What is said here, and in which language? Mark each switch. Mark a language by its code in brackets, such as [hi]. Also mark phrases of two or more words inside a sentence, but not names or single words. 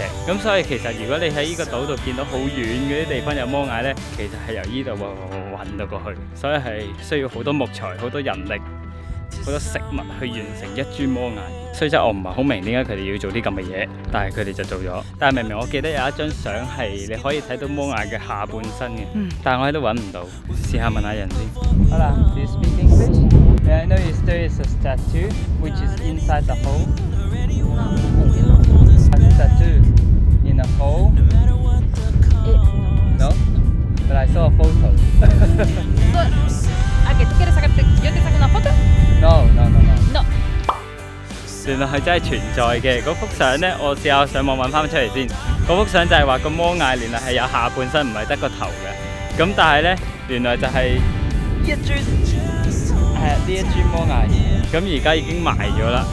[yue] 咁所以其實如果你喺呢個島度見到好遠嗰啲地方有摩崖咧，其實係由呢度運到過去，所以係需要好多木材、好多人力、好多食物去完成一尊摩崖。所以就我唔係好明點解佢哋要做啲咁嘅嘢，但係佢哋就做咗。但係明明我記得有一張相係你可以睇到摩崖嘅下半身嘅，但係我喺度揾唔到，試下問下人先。 [en] Hola, do you speak English? Yeah, I noticed there is a statue which is inside the hole. A statue in a hole? No? But I saw a photo. [es] ¿A que tú quieres sacarte? ¿Yo te saco una foto? No. No. [yue] 原來係真係存在嘅。嗰幅相呢，我試下上網揾翻出嚟先。嗰幅相就係話個摩崖原來係有下半身，唔係得個頭嘅。咁但係呢，原來就係一尊呢一尊摩崖。咁而家已經埋咗啦。